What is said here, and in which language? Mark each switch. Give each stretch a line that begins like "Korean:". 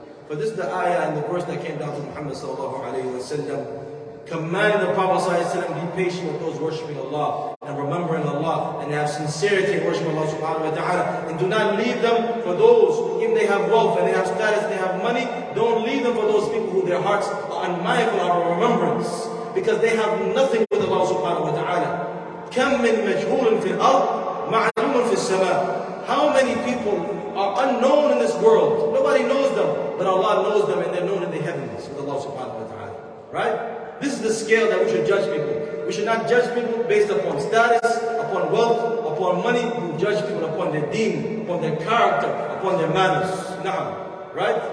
English: But this is the ayah and the verse that came down to Muhammad sallallahu alayhi wa sallam, commanding the Prophet sallallahu alayhi wa sallam, be patient with those worshiping Allah and remembering Allah and have sincerity in worshiping Allah subhanahu wa ta'ala, and do not leave them for those, even they have wealth and they have status, they have money, don't leave them for those people who their hearts are unmindful of our remembrance, because they have nothing with Allah subhanahu wa ta'ala.
Arabic: كم من مجهول في الأرض معلوم في السماء.
English: How many people are unknown in this world? Nobody knows them, but Allah knows them, and they're known in the heavens with Allah subhanahu wa ta'ala. Right? This is the scale that we should judge people. We should not judge people based upon status, upon wealth, upon money. We judge people upon their deen, upon their character, upon their manners. Na'am. Right?